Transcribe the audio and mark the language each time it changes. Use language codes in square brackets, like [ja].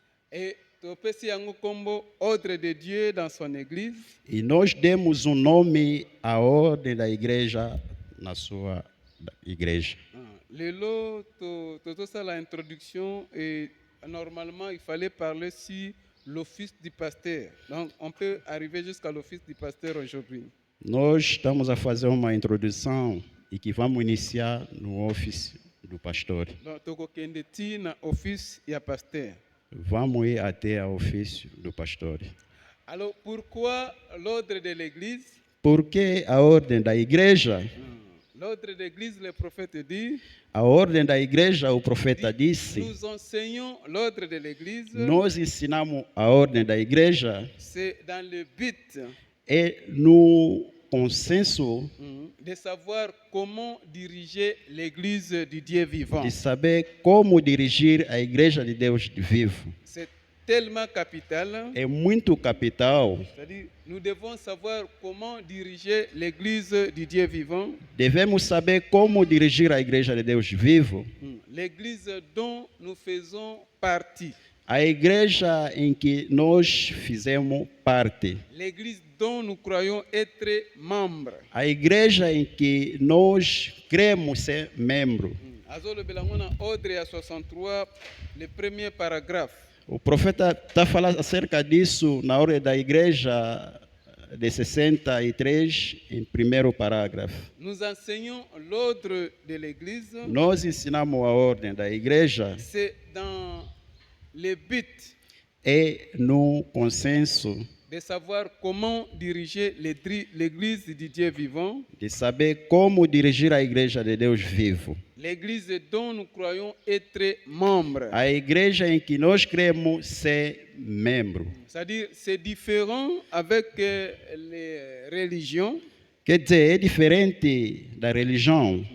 [fr] Et [ln] topesi yango kombo [fr] ordre de Dieu dans son église. [pt] E nós demos um nome à ordem da igreja na sua igreja. [fr] Lelo ça la introduction et normalement il fallait parler sur l'office du pasteur. Donc on peut arriver jusqu'à l'office du pasteur aujourd'hui. [pt] Nós estamos a fazer uma introdução e que vamos iniciar no ofício do pastor. [ln] Donc tokokende ti na office ya pasteur. [pt] Vamos ir até o ofício do pastor. [fr] Alors pourquoi l'ordre de l'église? [pt] Por que a ordem da igreja? [fr] L'ordre de l'église, le prophète dit. [pt] A ordem da igreja, o profeta disse. [fr] Nous enseignons l'ordre de l'église. [pt] Nós ensinamos a ordem da igreja. [fr] C'est dans le but. [pt] É no consenso [fr] De savoir comment diriger l'église du Dieu vivant. [pt] de saber como dirigir a igreja de Deus vivo. [fr] C'est tellement capital. [pt] É muito capital. [fr] C'est-à-dire, nous devons savoir comment diriger l'église du Dieu vivant. [pt] Devemos saber como dirigir a igreja de Deus vivo. [fr] L'église dont nous faisons partie. [pt] A igreja em que nós fizemos parte. [fr] L'église dont nous croyons être membres. [pt] A igreja em que nós cremos ser membro. [fr] Azolo Belangona, ordre à 63, le premier paragraphe. [pt] O profeta está falando acerca disso na ordem da igreja de 63, em primeiro parágrafo. [fr] Nous enseignons l'ordre de l'église. [pt] Nós ensinamos a ordem da igreja. [fr] C'est dans le but. [pt] É no consenso [fr] De savoir comment diriger l'église du Dieu vivant. [pt] de saber como dirigir a igreja de Deus vivo. [fr] L'église dont nous croyons être membres. [pt] A igreja em que nós cremos ser membro. [fr] C'est-à-dire, c'est différent avec les religions. [pt] Quer dizer, é diferente da religião,